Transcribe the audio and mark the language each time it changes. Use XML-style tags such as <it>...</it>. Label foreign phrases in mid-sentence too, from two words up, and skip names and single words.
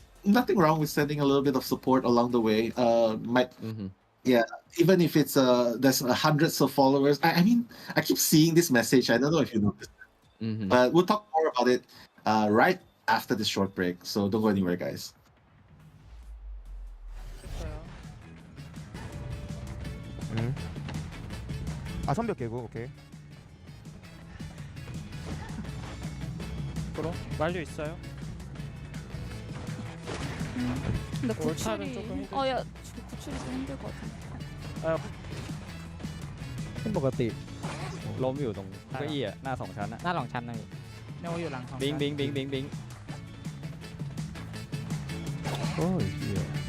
<en>Nothing wrong with sending a little bit of support along the way. Yeah, even if it's there's hundreds of followers. I mean, I keep seeing this message. I don't know if you noticed, but we'll talk more about it right after this short break. So don't go anywhere, guys.</en> <ko>선벽 개구 오케이. 프로 완료 있어요. 근데 올탑은 조금 구출이 힘들. 야 구출이 좀 힘들 것 같아.</ko> <th>ขึ้นปกติล้มอยู่ตรงเก้าอี้อะหน้า2 ชั้นอะ หน้า2 ชั้นนะพี่โนอยู่หลัง2 บิง ชั้น บิงบิงบิงบิงโอ้ยเหี้ย</th>